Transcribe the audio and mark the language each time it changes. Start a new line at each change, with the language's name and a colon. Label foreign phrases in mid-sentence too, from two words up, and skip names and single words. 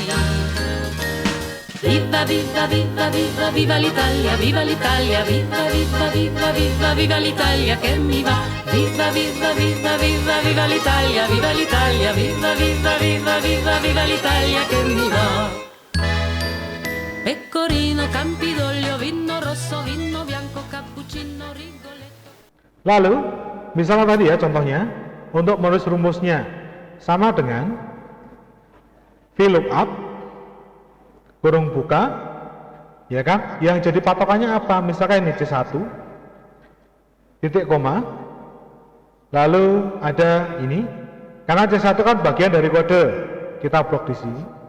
Italian: Viva, viva, viva, viva, viva l'Italia, viva l'Italia, viva, viva, viva, viva, viva l'Italia che mi va. Viva, viva, viva, viva, viva l'Italia, viva l'Italia, viva, viva, viva, viva, viva l'Italia che mi va. Pecorino, Campidoglio, vino rosso, vino bianco, cappuccino, rigoletto.
Indonesian: Lalu, misalnya tadi ya contohnya, untuk menulis rumusnya sama dengan VLOOKUP, kurung buka, ya kan? Yang jadi patokannya apa? Misalkan ini C1, titik koma, lalu ada ini, karena C1 kan bagian dari kode, kita blok di sini.